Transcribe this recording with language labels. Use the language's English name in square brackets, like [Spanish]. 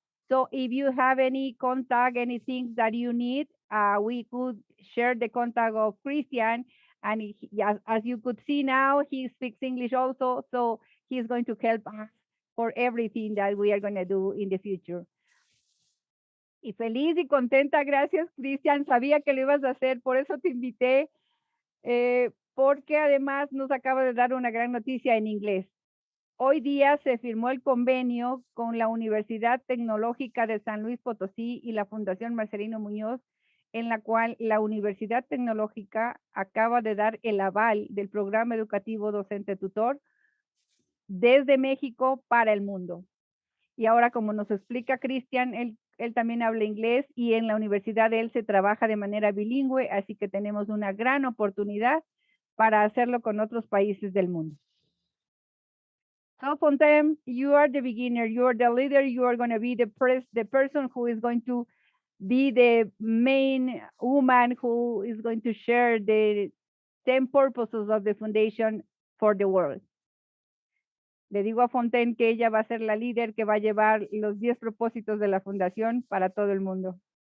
[English] So if you have any contact, anything that you need, we could share the contact of Christian. And as you could see now, he speaks English also, so he's going to help us for everything that we are going to do in the future. [Spanish] Y feliz y contenta, gracias, Cristian. Sabía que lo ibas a hacer, por eso te invité, porque además nos acaba de dar una gran noticia en inglés. Hoy día se firmó el convenio con la Universidad Tecnológica de San Luis Potosí y la Fundación Marcelino Muñoz, en la cual la Universidad Tecnológica acaba de dar el aval del programa educativo docente tutor desde México para el mundo. Y ahora, como nos explica Cristian, él también habla inglés y en la universidad de él se trabaja de manera bilingüe, así que tenemos una gran oportunidad para hacerlo con otros países del mundo. [English] So, Fontem, you are the beginner, you are the leader, you are going to be the person who is going to be the main woman who is going to share the 10 purposes of the foundation for the world. [Spanish] Le digo a Fontaine que ella va a ser la líder que va a llevar los 10 propósitos de la fundación para todo el mundo.